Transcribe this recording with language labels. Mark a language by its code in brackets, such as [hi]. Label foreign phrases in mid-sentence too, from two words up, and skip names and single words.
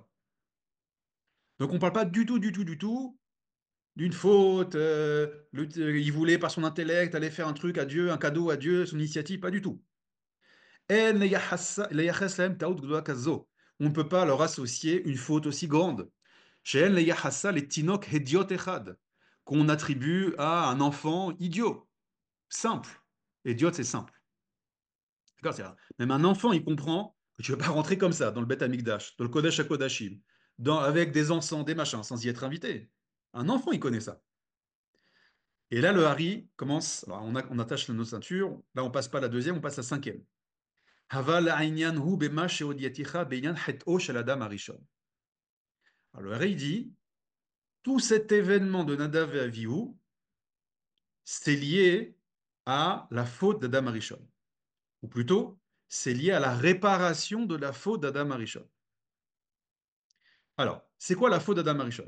[fr] Donc on ne parle pas du tout, du tout, du tout d'une faute. Il voulait par son intellect aller faire un truc à Dieu, un cadeau à Dieu, son initiative, pas du tout. On ne peut pas leur associer une faute aussi grande. [he] שאין לייחסה לתינוק הדיוט אחד, [fr] qu'on attribue à un enfant idiot, simple. Idiot, c'est simple. D'accord, même un enfant, il comprend que tu ne vas pas rentrer comme ça dans le Beth Amikdash, dans le Kodesh HaKodashim, avec des encens, des machins, sans y être invité. Un enfant, il connaît ça. Et là, le Hari commence. Alors, on attache nos ceintures. Là, on passe pas la deuxième, on passe la cinquième. [he] אבל הענין הוא במה שהודעתיך בענין חטאו של אדם הראשון. [fr] Alors, le Hari dit tout cet événement de Nadav et Avihu, c'est lié à la faute d'Adam Arishon. Ou plutôt, c'est lié à la réparation de la faute d'Adam Arishon. Alors, c'est quoi la faute d'Adam Arishon?